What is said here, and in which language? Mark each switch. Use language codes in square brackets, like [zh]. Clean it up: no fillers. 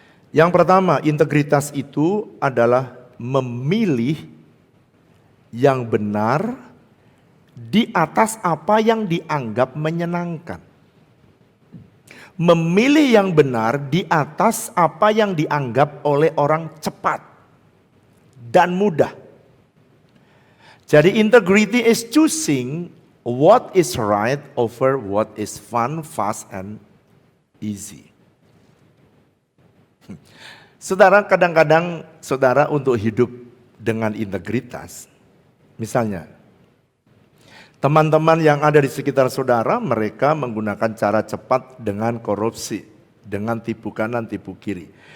[id] Yang pertama, integritas itu adalah memilih yang benar di atas apa yang dianggap menyenangkan. Memilih yang benar di atas apa yang dianggap oleh orang cepat dan mudah. Jadi [en] integrity is choosing what is right over what is fun, fast, and easy. [id] Saudara, kadang-kadang saudara untuk hidup dengan integritas, misalnya teman-teman yang ada di sekitar saudara, mereka menggunakan cara cepat dengan korupsi, dengan tipu kanan, tipu kiri.